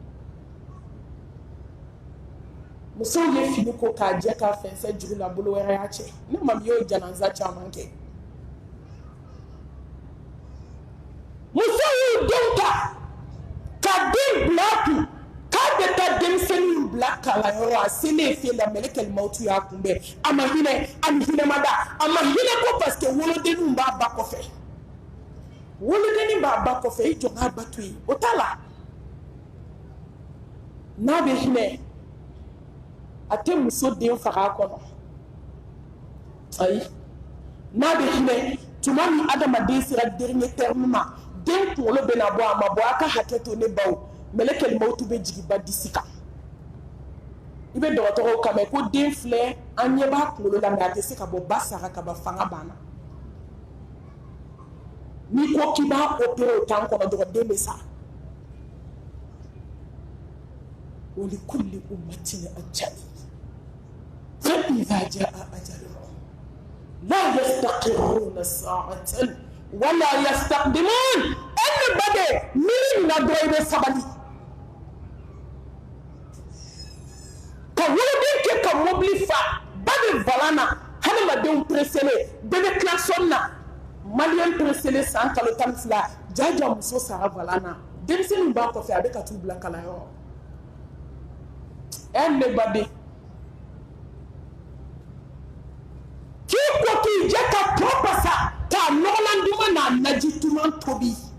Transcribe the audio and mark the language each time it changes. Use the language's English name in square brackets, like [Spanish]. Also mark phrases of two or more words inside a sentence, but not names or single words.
[Bambara] musow ye fini ko k'a jɛ k'a fɛnsɛ juru la bolo wɛrɛ y'a cɛ ne mami y'o janaza caman kɛ musow y'u denw ta ka den bila a kun k'a bɛ taa denmisɛnninw bila kalanyɔrɔ a selen fɛ la mɛlɛkɛl mawutu y'a kunbɛn a ma hinɛ a ni hinɛ ma da a ma hinɛ ko parce que wolodenninw b'a ba kɔfɛ wolodennin b'a ba kɔfɛ i jɔ k'a ba to yen o t'a la n'a bɛ hinɛ a tɛ muso den faga a kɔnɔ ayi n'a bɛ hinɛ tuma min adamaden sera [French] dernier terme [Bambara] ma den kunkolo bɛna bɔ a ma bɔ a ka hakɛ to ne baw mɛlɛkɛl mawutu bɛ jigin ba disi kan i bɛ dɔgɔtɔrɔw kan mɛn ko den filɛ an ɲɛ b'a kunkolo la mɛ a tɛ se ka bɔ ba sara ka ban fanga banna n'i ko k'i b'a opérer o temps kɔnɔ dɔrɔn den bɛ sa [Arabic] ولكل أمة أجل فإذا جاء أجلهم لا يستأخرون ساعة ولا يستقدمون [Bambara] everybody mini na dɔ i bɛ sabali ka woloden kɛ ka mobili fa ba bɛ valan na hadamadenw presele bɛɛ bɛ klaxon na maliyɛn presele san kalo 12 jaja muso sara valan na denmisɛnninw b'a kɔfɛ a bɛ ka t'u bila kalanyɔrɔ everybody k'i ko k'i jɛ ka tɔ basa k'a nɔgɔlan duman n'a naji duman tobi